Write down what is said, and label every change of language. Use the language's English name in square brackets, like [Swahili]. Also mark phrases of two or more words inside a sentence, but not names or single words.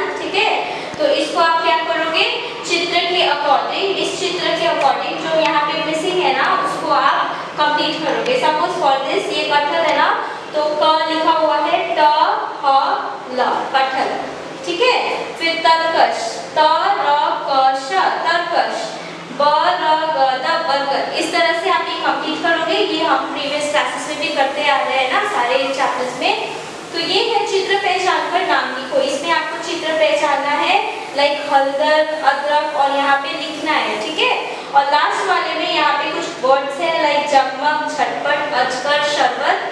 [Hindi] ठीक है, तो इसको आप क्या करोगे, चित्र के अकॉर्डिंग, इस चित्र के अकॉर्डिंग जो यहाँ पे मिसिंग है ना उसको आप कंप्लीट करोगे। [English] suppose for this [Hindi] ये कटहल है ना, तो क लिखा हुआ है ट ह ल कटहल। ठीक है, फिर तरकश त र क श तरकश, ब र ग द बरगद। इस तरह से आप ये कंप्लीट करोगे। ये हम [English] previous classes [Hindi] में भी करते आ रहे हैं ना सारे चैप्टर्स में। तो ये है चित्र पहचान कर नाम लिखो। इसमें आपको चित्र पहचानना है लाइक हलदर, अदरक और यहाँ पे लिखना है। ठीक है, और लास्ट वाले में यहाँ पे कुछ वर्ड्स है लाइक जगमग, झटपट, अजगर, शरबत।